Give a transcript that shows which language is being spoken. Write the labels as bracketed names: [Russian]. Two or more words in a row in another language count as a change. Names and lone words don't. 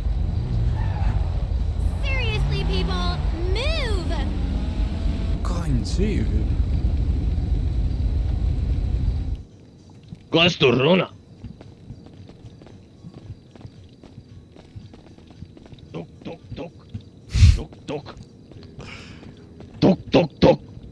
[English] Seriously, people, move! [Latvian] Kā viņi dzīvi? Kas tur runā? Tuk, tuk, tuk. Tuk, tuk. Tuk, tuk, tuk.